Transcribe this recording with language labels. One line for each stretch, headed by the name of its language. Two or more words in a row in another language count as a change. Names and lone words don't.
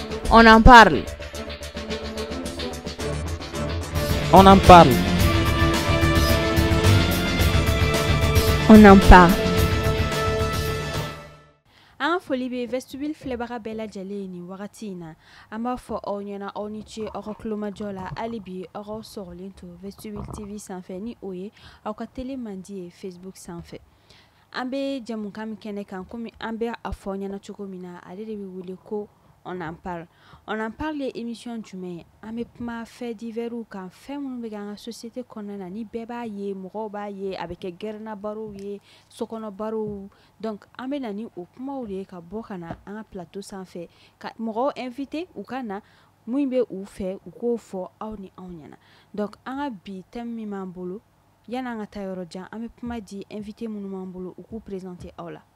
French: On en parle. On en parle. On en parle.
Bambara: An foli be vestibule filɛbaga bɛɛ lajɛlen ni wagati in na an b'a fɔ aw ɲɛna aw ni ce aw ka kulomajɔ la hali bi aw ka sɔgɔlen to vestibule tv sanfɛ ni o ye aw ka tele mandi ye facebook sanfɛ an bɛ jamukan min kɛnɛ kan komi an bɛ a fɔ ɲɛna cogo min na ale de bɛ wele ko
French: on en parle. On en parle
Bambara: ye émission jumɛn ye an bɛ kuma
French: fait divers
Bambara: kan fɛn minnu bɛ kɛ an ka société kɔnɔna na ni bɛɛ b'a ye mɔgɔw b'a ye a bɛ kɛ gɛrɛnna barow ye sokɔnɔ barow donc an bɛ na ni o kumaw de ye ka bɔ ka na an ka plateau sanfɛ ka mɔgɔw invité u ka na mun bɛ u fɛ u k'o fɔ aw ni anw ɲɛna donc an ka bi thème min b'an bolo yanni an ka taa yɔrɔ jan an bɛ kuma di invité minnu b'an bolo u k'u présenter aw la.